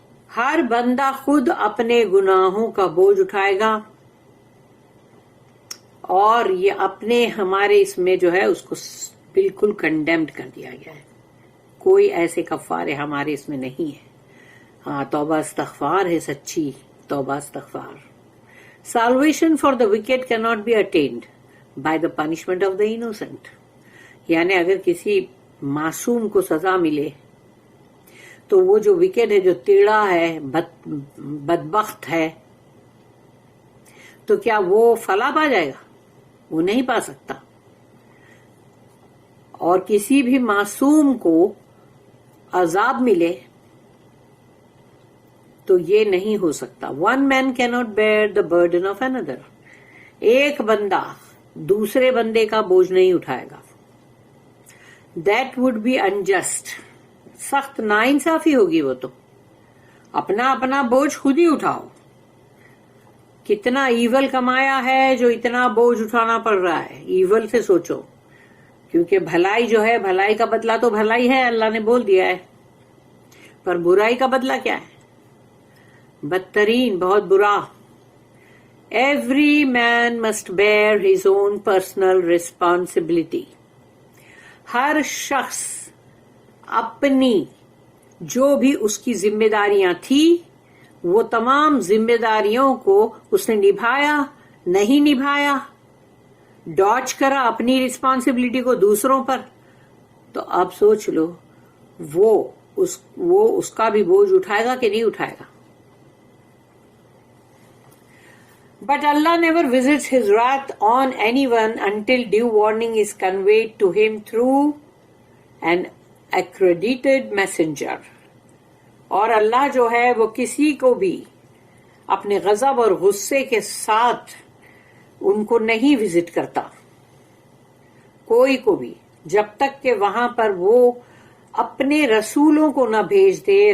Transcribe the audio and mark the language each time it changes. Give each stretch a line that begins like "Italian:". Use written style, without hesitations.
Urdu: ہر بندہ خود اپنے گناہوں کا بوجھ اٹھائے گا، اور یہ اپنے ہمارے اس میں جو ہے اس کو بالکل کنڈیمڈ کر دیا گیا ہے. کوئی ایسے کفارے ہمارے اس میں نہیں ہے. ہاں، توبہ استغفار ہے، سچی توبہ استغفار.
English: Salvation for the wicked cannot be attained by the punishment of the innocent.
Urdu: یعنی اگر کسی معصوم کو سزا ملے تو وہ جو وکیڈ ہے، جو تیڑا ہے، بدبخت ہے، تو کیا وہ فلاح پا جائے گا؟ وہ نہیں پا سکتا. اور کسی بھی معصوم کو عذاب ملے تو یہ نہیں ہو سکتا.
English: One man cannot bear the burden of another.
Urdu: ایک بندہ دوسرے بندے کا بوجھ نہیں اٹھائے گا.
English: That would be unjust.
Urdu: سخت ناانصافی ہوگی. وہ تو اپنا اپنا بوجھ خود ہی اٹھاؤ. کتنا ایول کمایا ہے جو اتنا بوجھ اٹھانا پڑ رہا ہے. ایول سے سوچو، کیونکہ بھلائی جو ہے، بھلائی کا بدلہ تو بھلائی ہے، اللہ نے بول دیا ہے. پر برائی کا بدلہ کیا ہے؟ بدترین، بہت برا.
English: Every man must bear his own personal responsibility.
Urdu: ہر شخص اپنی جو بھی اس کی ذمہ داریاں تھی وہ تمام ذمہ داریوں کو اس نے نبھایا، نہیں نبھایا، ڈاج کرا اپنی رسپانسبلٹی کو دوسروں پر، تو اب سوچ لو وہ اس کا بھی بوجھ اٹھائے گا کہ نہیں اٹھائے گا.
English: But Allah never visits His wrath on anyone until due warning is conveyed to him through an accredited messenger.
Urdu: اور اللہ جو ہے وہ کسی کو بھی اپنے غضب اور غصے کے ساتھ ان کو نہیں وزٹ کرتا، کوئی کو بھی، جب تک کہ وہاں پر وہ اپنے رسولوں کو نہ بھیج دے.